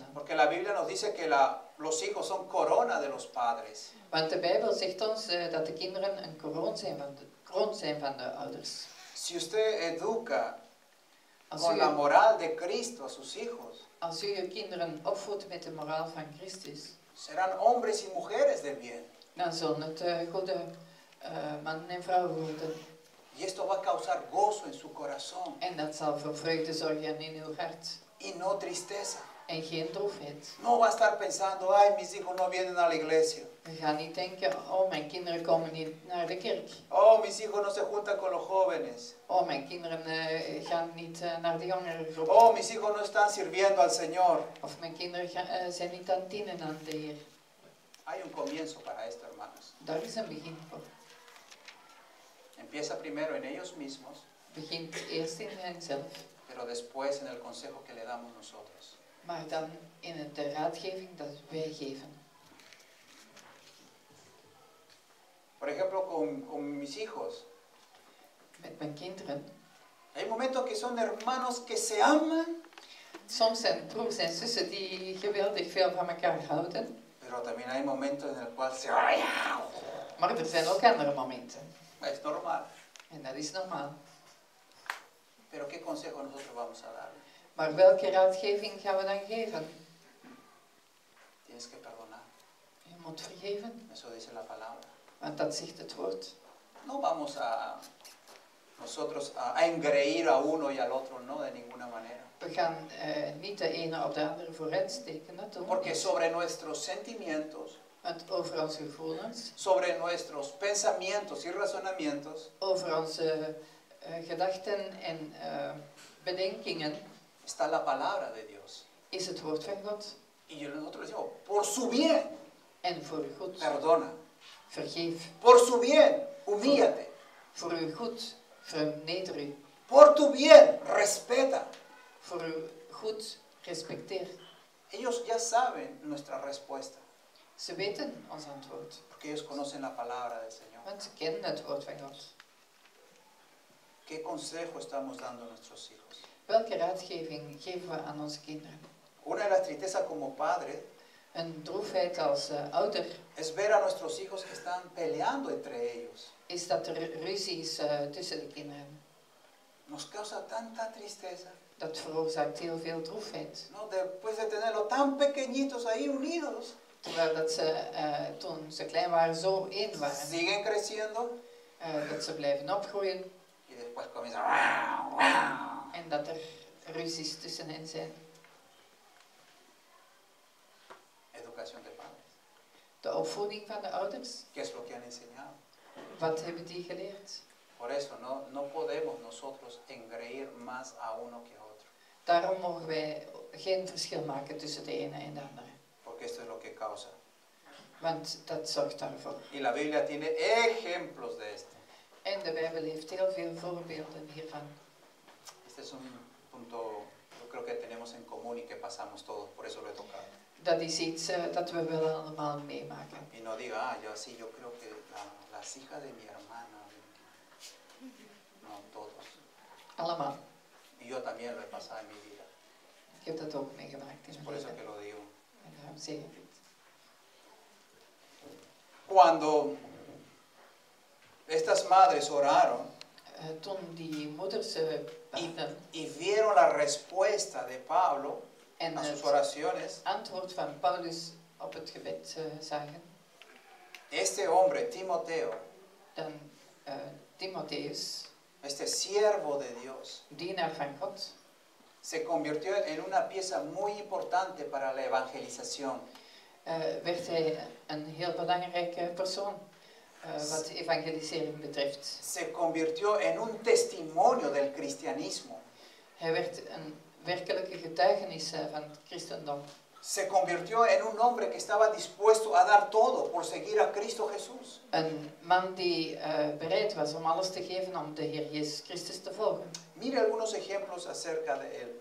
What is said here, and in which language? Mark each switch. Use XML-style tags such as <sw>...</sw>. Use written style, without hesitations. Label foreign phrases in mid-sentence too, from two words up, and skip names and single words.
<es>Porque la Biblia nos dice que los hijos son corona de los padres.</es> <nl>Want de Bijbel zegt ons dat de kinderen een kroon zijn van de ouders.</nl> <es>Si usted educa</es> <nl>Als</nl> <es>con</es> <nl>u,</nl> <es>la moral de Cristo a sus hijos,</es> <nl>als u je kinderen opvoedt met de moraal van Christus,</nl> <es>serán hombres y mujeres del bien.</es> <nl>dan zullen het goede mannen en vrouwen worden.</nl> <es>Y esto va a causar gozo en su corazón</es> <nl>En dat zal voor vreugde zorgen in uw hart.</nl> <es>y no tristeza.</es> <nl>En geen droefheid.</nl> <es>No va a estar pensando, ay, mis hijos no vienen a la iglesia.</es> <nl>We gaan niet denken, oh mijn kinderen komen niet naar de kerk.</nl> <es>Oh, mis hijos no se juntan con los jóvenes.</es> <nl>Oh mijn kinderen gaan niet naar de jongerengroep.</nl> <es>Oh, mis hijos no están sirviendo al Señor.</es> <nl>Of mijn kinderen zijn niet aan het dienen aan de Heer.</nl> <es>Hay un comienzo para esto, hermanos.</es> <nl>Daar is een begin voor.</nl> <es>Empieza primero en ellos mismos,</es> <nl>Begint eerst in henzelf,</nl> <es>pero después en el consejo que le damos nosotros.</es> <nl>maar dan in de raadgeving dat wij geven.</nl> <es>Por ejemplo, con mis hijos.</es> <nl>Met mijn kinderen.</nl> <es>Hay momentos que son hermanos que se aman,</es> <nl>Soms zijn broers en zussen die geweldig veel van elkaar houden.</nl> <es>pero también hay momentos en el cual se...</es> <nl>Maar er zijn ook andere momenten.</nl> <es>Es normal.</es> <nl>En dat is normaal.</nl> <es>Pero ¿qué consejo nosotros vamos a dar?</es> <nl>Maar welke raadgeving gaan we dan geven?</nl> <es>Tienes que perdonar.</es> <nl>Je moet vergeven,</nl> <es>Eso dice la palabra.</es> <nl>want dat zegt het woord.</nl> <es>No vamos a nosotros a engreír a uno y al otro, no, de ninguna manera.</es> <nl>We gaan niet de ene op de andere vooruit steken, dat doen we</nl> <es>Porque</es> <nl>niet.</nl> <es>sobre nuestros sentimientos,</es> <nl>Want over onze gevoelens,</nl> <es>sobre nuestros pensamientos y razonamientos,</es> <nl>over onze gedachten en bedenkingen,</nl> <es>está la palabra de Dios.</es> <nl>is het woord van God.</nl> <es>Y nosotros decimos, por su bien,</es> <nl>En voor uw goed,</nl> <es>perdona.</es> <nl>vergeef.</nl> <es>Por su bien, humíllate.</es> <nl>Voor uw goed, verneder u.</nl> <es>Por tu bien, respeta.</es> <nl>Voor uw goed, respecteer.</nl> <es>Ellos ya saben nuestra respuesta.</es> <nl>Ze weten ons antwoord,</nl> <es>porque ellos conocen la palabra del Señor.</es> <nl>want ze kennen het woord van God.</nl> <es>¿Qué consejo estamos dando a nuestros hijos?</es> <nl>Welke raadgeving geven we aan onze kinderen?</nl> <es>Una de las tristezas como padre</es> <nl>Een droefheid als ouder</nl> <es>es ver a nuestros hijos que están peleando entre ellos.</es> <nl>is dat er ruzie is tussen de kinderen.</nl> <es>Nos causa tanta tristeza,</es> <nl>Dat veroorzaakt heel veel droefheid.</nl> <es>¿no? Después de tenerlos tan pequeñitos ahí unidos,</es> <nl>Terwijl dat ze toen ze klein waren zo één waren.</nl> <es>siguen creciendo</es> <nl>Dat ze blijven opgroeien</nl> <es>y después comienzan. "Wow, wow".</es> <nl>en dat er ruzies tussen hen zijn.</nl> <es>Educación de padres.</es> <nl>De opvoeding van de ouders,</nl> <es>¿Qué es lo que han enseñado?</es> <nl>wat hebben die geleerd?</nl> <es>Por eso no podemos nosotros engreír más a uno que a otro,</es> <nl>Daarom mogen wij geen verschil maken tussen de ene en de andere.</nl> <es>porque esto es lo que causa.</es> <nl>Want dat zorgt daarvoor.</nl> <es>Y la Biblia tiene ejemplos de esto.</es> <nl>En de Bijbel heeft heel veel voorbeelden hiervan.</nl> <es>Este es un punto, yo creo que tenemos en común y que pasamos todos, por eso lo he tocado.</es> <nl>Dat is iets dat we wel allemaal meemaken.</nl> <es>Y no diga, yo sí, yo creo que las hijas de mi hermana, no, todos.</es> <nl>Allemaal.</nl> <es>Y yo también lo he pasado en mi vida.</es> <nl>Ik heb dat ook meegemaakt in</nl> <es>Es</es> <nl>mijn</nl> <es>por eso que</es> <nl>leven.</nl> <es>lo digo.</es> <nl>En daarom zeg ik het.</nl> <es>Cuando estas madres oraron</es> <nl>Toen die moeders baden</nl> <es>y vieron la respuesta de Pablo</es> <nl>en</nl> <es>a sus</es> <nl>het</nl> <es>oraciones,</es> <nl>antwoord van Paulus op het gebed zagen,</nl> <es>este hombre, Timoteo,</es> <nl>dan Timotheus,</nl> <es>este siervo de Dios,</es> <nl>dienaar van God,</nl> <es>se convirtió en una pieza muy importante para la evangelización.</es> <nl>werd hij een heel belangrijke persoon wat de evangelisering betreft.</nl> <es>Se convirtió en un testimonio del cristianismo.</es> <nl>Hij werd een werkelijke getuigenis van het christendom.</nl> <es>Se convirtió en un hombre que estaba dispuesto a dar todo por seguir a Cristo Jesús.</es> <nl>Een man die bereid was om alles te geven om de Heer Jezus Christus te volgen.</nl> <es>Mire algunos ejemplos acerca de él.</es>